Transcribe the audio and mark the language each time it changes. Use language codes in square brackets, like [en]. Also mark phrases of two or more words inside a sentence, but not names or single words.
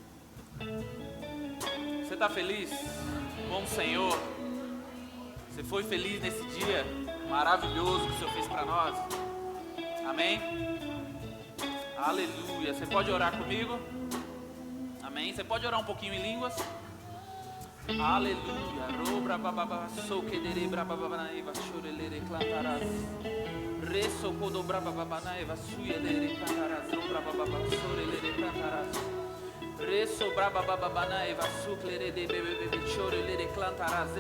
[pt] Você está feliz com o Senhor? Você foi feliz nesse dia maravilhoso que o Senhor fez para nós? Amém? Aleluia. Você pode orar comigo? Amém? Você pode orar um pouquinho em línguas? Aleluia. Robra bababa sokedere brababana eva shorelere clantaras. Reso kodo brababana eva suyelere clantaras. Robra bababa sorelere clantaras. Reso brababana eva suclere de bebe chorelere clantaras.